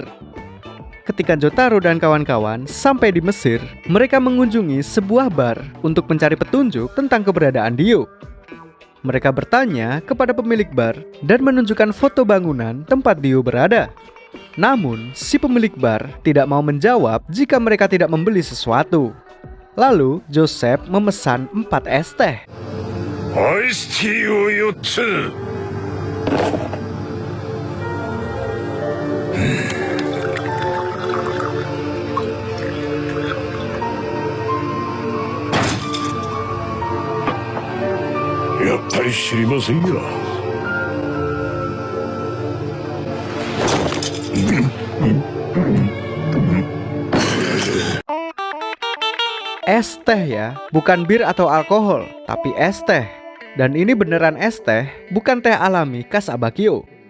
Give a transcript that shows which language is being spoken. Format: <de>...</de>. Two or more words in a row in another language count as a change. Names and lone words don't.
<id>Ketika Jotaro dan kawan-kawan sampai di Mesir, mereka mengunjungi sebuah bar untuk mencari petunjuk tentang keberadaan Dio. Mereka bertanya kepada pemilik bar dan menunjukkan foto bangunan tempat Dio berada. Namun, si pemilik bar tidak mau menjawab jika mereka tidak membeli sesuatu. Lalu, Joseph memesan 4 es teh.</id> <en>Iced tea</en> <ja>を4つ。やっぱり知りませんよ。</ja> <id>Es teh ya, bukan bir atau alkohol, tapi es teh. Dan ini beneran es teh, bukan teh alami khas Abakio.</id>